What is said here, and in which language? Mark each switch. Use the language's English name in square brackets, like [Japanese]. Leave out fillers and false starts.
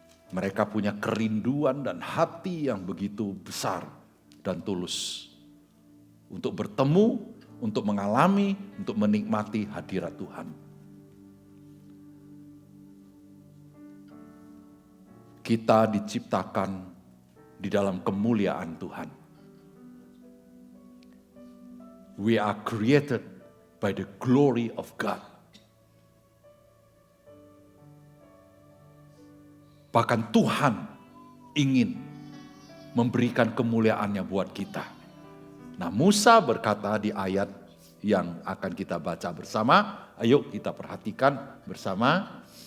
[Indonesian] Mereka punya kerinduan dan hati yang begitu besar dan tulus untuk bertemu, untuk mengalami, untuk menikmati hadirat Tuhan. Kita diciptakan di dalam kemuliaan Tuhan. [English] We are created by the glory of God. [Indonesian] Bahkan Tuhan ingin memberikan kemuliaannya buat kita. Nah, Musa berkata di ayat yang akan kita baca bersama, ayo kita perhatikan bersama.